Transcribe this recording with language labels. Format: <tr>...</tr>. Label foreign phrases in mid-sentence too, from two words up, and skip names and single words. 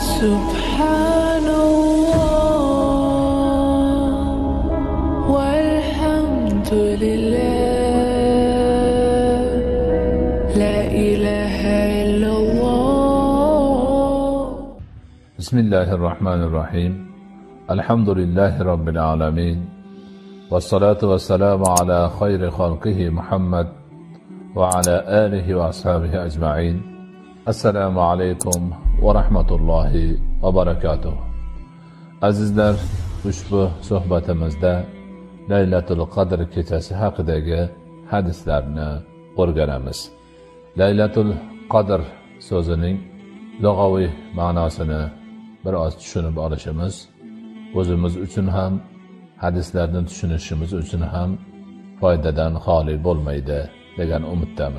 <ar>سبحان الله والحمد لله لا إله إلا الله. بسم الله الرحمن الرحيم. الحمد لله رب العالمين. والصلاة والسلام على خير خلقه محمد وعلى آله وأصحابه أجمعين. السلام عليكم ورحمة الله وبركاته.</ar> <uz>Azizler, ushbu suhbatimizda Laylatul Qadr kechasi haqidagi hadislarni o'rganamiz. Laylatul Qadr so'zining lug'aviy ma'nosini biroz tushunib olishimiz o'zimiz uchun ham, hadislarni tushunishimiz uchun ham foydadan xoli bo'lmaydi degan umiddamiz.</uz>